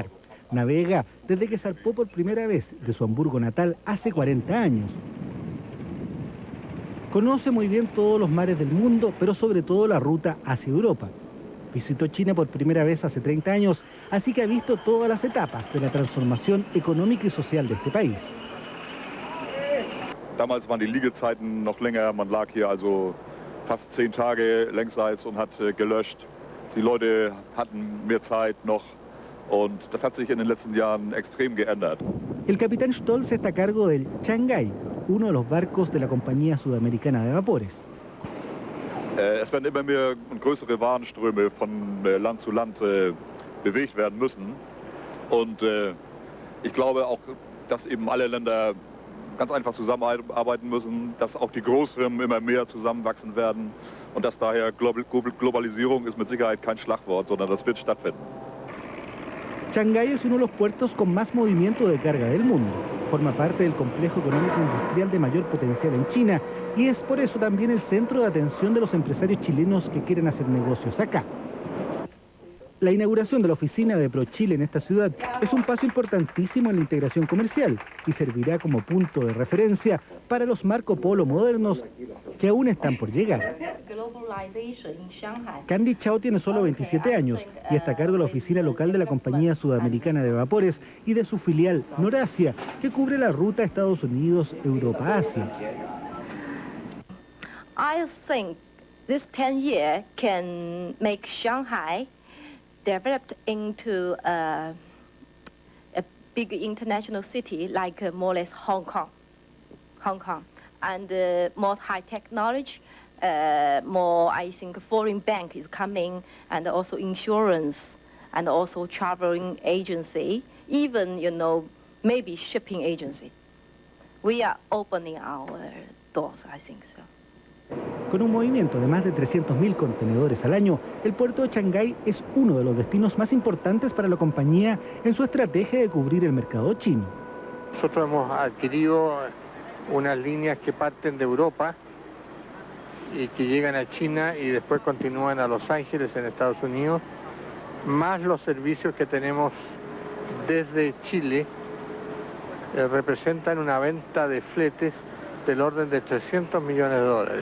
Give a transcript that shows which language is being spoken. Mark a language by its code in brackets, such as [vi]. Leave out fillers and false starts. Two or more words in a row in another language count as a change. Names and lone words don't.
[es] Navega desde que zarpó por primera vez de su Hamburgo natal hace 40 años. Conoce muy bien todos los mares del mundo, pero sobre todo la ruta hacia Europa. Visitó China por primera vez hace 30 años, así que ha visto todas las etapas de la transformación económica y social de este país. [de] Damals waren die Liegezeiten noch länger, man lag hier also fast 10 Tage längsseits und hat gelöscht. Die Leute hatten mehr Zeit noch und das hat sich in den letzten Jahren extrem geändert. [es] El capitán Stolz está a cargo del Shanghai, uno de los barcos de la compañía sudamericana de vapores. [de] Es werden immer mehr und größere Warenströme von Land zu Land bewegt werden müssen und ich glaube auch, dass eben alle Länder ganz einfach zusammenarbeiten müssen, dass auch die Großfirmen immer mehr zusammenwachsen werden und dass daher Globalisierung ist mit Sicherheit kein Schlagwort, sondern das wird stattfinden. [es] Shanghái es uno de los puertos con más movimiento de carga del mundo. Forma parte del complejo económico industrial de mayor potencial en China y es por eso también el centro de atención de los empresarios chilenos que quieren hacer negocios acá. La inauguración de la oficina de ProChile en esta ciudad es un paso importantísimo en la integración comercial y servirá como punto de referencia para los Marco Polo modernos que aún están por llegar. Candy Chao tiene solo 27 años y está a cargo de la oficina local de la compañía sudamericana de vapores y de su filial Noracia, que cubre la ruta Estados Unidos, Europa, Asia. [en] I think this 10 years can make Shanghai developed into a big international city like more or less Hong Kong, and more high technology, more I think foreign bank is coming, and also insurance, and also traveling agency, even maybe shipping agency. We are opening our doors, I think so. [es] Con un movimiento de más de 300.000 contenedores al año, el puerto de Shanghái es uno de los destinos más importantes para la compañía en su estrategia de cubrir el mercado chino. Nosotros hemos adquirido unas líneas que parten de Europa y que llegan a China y después continúan a Los Ángeles en Estados Unidos, más los servicios que tenemos desde Chile, representan una venta de fletes del orden de 300 millones de dólares.